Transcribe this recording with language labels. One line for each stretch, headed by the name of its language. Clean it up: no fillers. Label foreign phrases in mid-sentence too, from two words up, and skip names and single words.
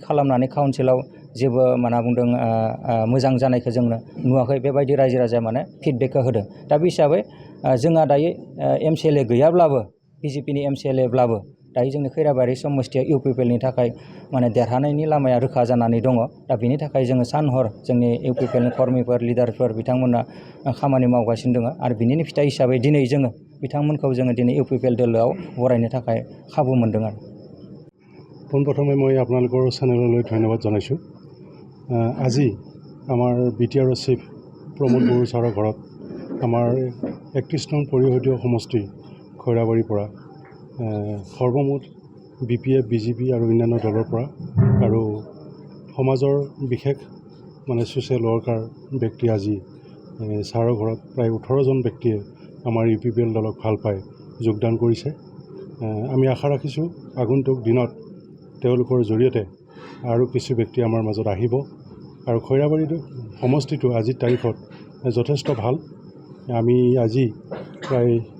Bodo: खालामनानै काउन्सिलाव जेबो माना बुंदों मोजां जानायखौ जोंनो नुवाखै बेबायदि रायजो राजाया माने फिडबेकखौ होदों दा बे हिसाबै जोंहा दायो MCLA गैयाब्लाबो बिजेपिनि MCLAब्लाबो दायो जोंनि खैराबारि समस्थिया UPPLनि थाखाय माने देरहानायनि लामाया रोखा जानानै दङ दा बेनि थाखाय जोङो सान-हर जोंनि UPPLनि कर्मिफोर लिडारफोर बिथांमोना खामानि मावगासिनो दङ आरो बिनिनो फिथाइ हिसाबै दिनै जोङो बिथांमोनखौ जोङो दिनै UPPL दोलोआव बरायनो थाखाय खाबु मोनदों आरो
Assamese: পোনপ্ৰথমে মই আপোনালোকৰ চেনেললৈ ধন্যবাদ জনাইছোঁ আজি আমাৰ BTR চিফ প্ৰমোদ বড়ো ছাৰৰ ঘৰত আমাৰ 31 নং পৰিষদীয় সমষ্টি খৈৰাবাৰীৰ পৰা সৰ্বমুঠ BPF BJP আৰু অন্যান্য দলৰ পৰা আৰু সমাজৰ বিশেষ মানে
English: social worker
Assamese: ব্যক্তি আজি ছাৰৰ ঘৰত প্ৰায় 18জন ব্যক্তিয়ে আমাৰ UPPL দলক ভাল পাই যোগদান কৰিছে আমি আশা ৰাখিছোঁ আগন্তুক দিনত তেওঁলোকৰ জৰিয়তে আৰু কিছু ব্যক্তি আমাৰ মাজত আহিব আৰু খৈৰাবাৰী সমষ্টিটো আজিৰ তাৰিখত যথেষ্ট ভাল আমি আজি প্ৰায়